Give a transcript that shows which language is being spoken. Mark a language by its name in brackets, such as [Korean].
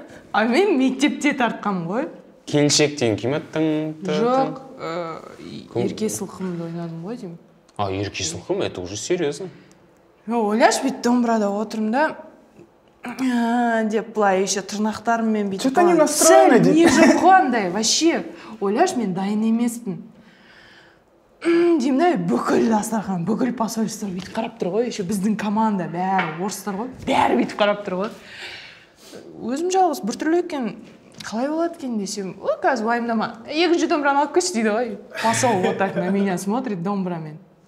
[Kazakh] А мен мектепте тартқам ғой. Келіншектен кім аттың? Жоқ, ерке сылқымды ойнадым ғой деймін. [Russian] Ерке сылқым, это уже серьезно. [Kazakh] Ойлашы, бүйтіп домбырада отырмын да, деп былай еще тырнақтарыммен бүйтіп. [Russian] Что-то не настроено дейді. [Kazakh] Не жоқ қандай, вообще. Ойлашы, мен дайын емеспін. Деймін да, бүкіл дастархан, бүкіл посольство бүйтіп қарап тұр ғой, еще біздің команда бәрі орыстар ғой, бәрі бүйтіп қарап тұр ғой. Өзім жалғыз біртүрлі екен, қалай болады екен десем, қазір уайымдама, екінші домбыраны алып келші дейді ғой. [Russian] Посол вот так на меня смотрит домбырамен.